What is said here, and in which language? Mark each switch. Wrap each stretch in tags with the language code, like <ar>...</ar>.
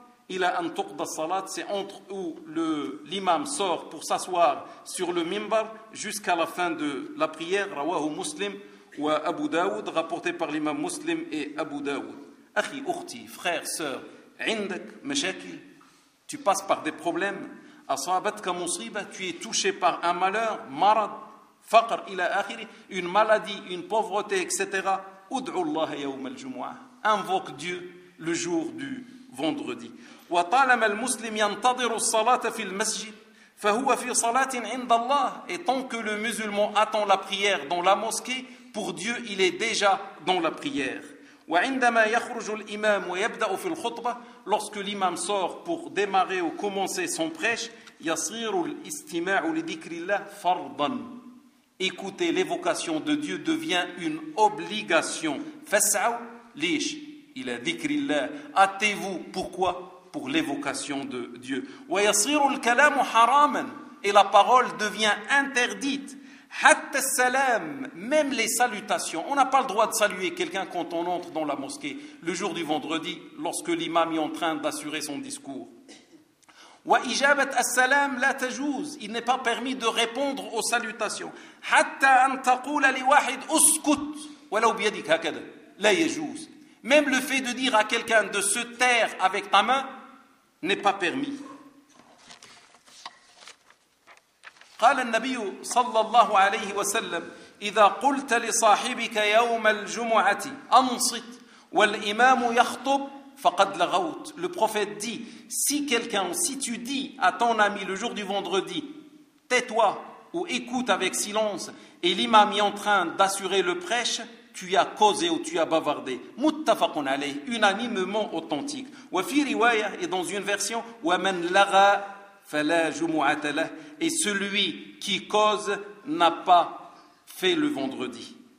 <ar>إلى أن تقضى الصلاة,</ar> <fr>c'est entre où l'imam sort pour s'asseoir sur le minbar jusqu'à la fin de la prière.</fr> <ar>رواه مسلم وأبو داود,</ar> <fr>rapporté par l'imam</fr> <ar>مسلم et أبو داود. أخي أختي,</ar> <fr>frère, sœur,</fr> <ar>عندك مشاكل,</ar> <fr>tu passes par des problèmes,</fr> <ar>أصابتك مصيبة,</ar> <fr>tu es touché par un malheur,</fr> <ar>مرض, فقر إلى آخره,</ar> <fr>une maladie, une pauvreté, etc.</fr> <ar>ادعو الله يوم الجمعة,</ar> <fr>invoque Dieu le jour du vendredi.</fr> <ar>وطالما المسلم ينتظر الصلاة في المسجد فهو في صلاة عند الله.</ar> <fr>Et tant que le musulman attend la prière dans la mosquée, pour Dieu il est déjà dans la prière.</fr> <ar>وعندما يخرج الإمام ويبدأ في الخطبة,</ar> <fr>lorsque l'imam sort pour démarrer ou commencer son prêche,</fr> <ar>يصير الاستماع لذكر الله فرضا.</ar> <fr>Écouter l'évocation de Dieu devient une obligation.</fr> <ar>فسعوا ليش إلى ذكر الله,</ar> <fr>hâtez-vous, pourquoi? Pour l'évocation de Dieu.</fr> <ar>ويصير الكلام حراما,</ar> <fr>et la parole devient interdite.</fr> <ar>حتى السلام,</ar> <fr>même les salutations, on n'a pas le droit de saluer quelqu'un quand on entre dans la mosquée le jour du vendredi lorsque l'imam est en train d'assurer son discours.</fr> <ar>وإجابة السلام لا تجوز,</ar> <fr>il n'est pas permis de répondre aux salutations.</fr> <ar>حتى أن تقول لواحد اسكت ولو بيدك هكذا, لا يجوز.</ar> <fr>Même le fait de dire à quelqu'un de se taire avec ta main n'est pas permis.</fr> <ar>قال النبي صلى الله عليه وسلم, إذا قلت لصاحبك يوم الجمعة أنصت والإمام يخطب فقد لغوت.</ar> <fr>Le prophète dit, si quelqu'un, si tu dis à ton ami le jour du vendredi, tais-toi ou écoute avec silence, et l'imam est en train d'assurer le prêche, tu as causé ou tu as bavardé.</fr> <ar>Muttafaqun alayh,</ar> <fr>unanimement authentique.</fr> <ar>Wa fi riwaya,</ar> <fr>et dans une version,</fr> <ar>wa man lagha fala jumu'ata lah,</ar> <fr>et celui qui cause n'a pas fait le vendredi.</fr>